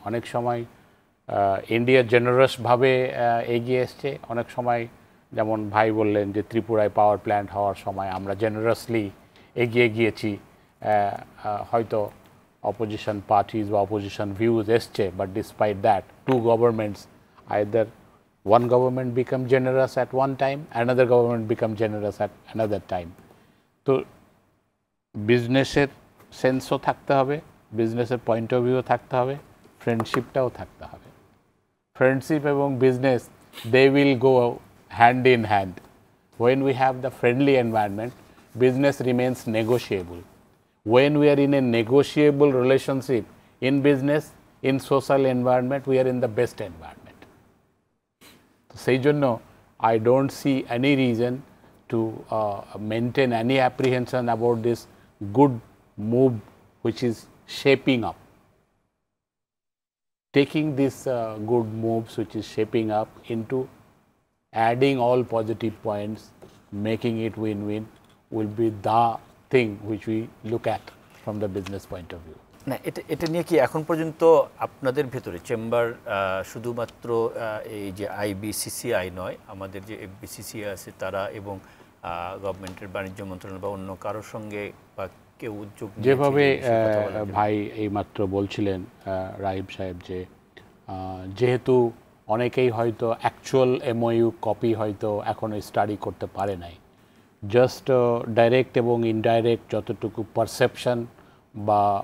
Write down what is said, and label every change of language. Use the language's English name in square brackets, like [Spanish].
[Bangla] অনেক সময় ইন্ডিয়া জেনারাসভাবে এগিয়ে এসছে, অনেক সময় যেমন ভাই বললেন যে ত্রিপুরায় পাওয়ার প্ল্যান্ট হওয়ার সময় আমরা জেনারাসলি এগিয়ে গিয়েছি, হয়তো অপোজিশন পার্টিজ বা অপোজিশন ভিউজ এসছে, [English] But despite that two governments, either one government become generous at one time, another government become generous at another time. [Bangla] তো বিজনেসের সেন্সও থাকতে হবে, বিজনেসের পয়েন্ট অফ ভিউ থাকতে হবে, ফ্রেন্ডশিপটাও থাকতে হবে। ফ্রেন্ডশিপ এবং business, [English] they will go hand in hand. When we have the friendly environment, business remains negotiable. When we are in a negotiable relationship in business, in social environment, we are in the best environment. [Bangla] সেই জন্য [English] I don't see any reason to maintain any apprehension about this good move which is shaping up. Taking this good moves which is shaping up into adding all positive points, making it win-win will be the thing which we look at from the business point of view. [Bangla] না, এটা নিয়ে কি এখন পর্যন্ত আপনাদের ভেতরে chamber শুধুমাত্র এই যে IBCCI নয়, আমাদের যে FBCCI আছে তারা এবং গভর্নমেন্টের বাণিজ্য মন্ত্রণালয় বা অন্য কারোর সঙ্গে বা কেউ উদ্যোগ যেভাবে ভাই এইমাত্র বলছিলেন রাহিব সাহেব, যে যেহেতু অনেকেই হয়তো অ্যাকচুয়াল MOU কপি হয়তো এখনো স্টাডি করতে পারে নাই, জাস্ট ডাইরেক্ট এবং ইনডাইরেক্ট যতটুকু পারসেপশন বা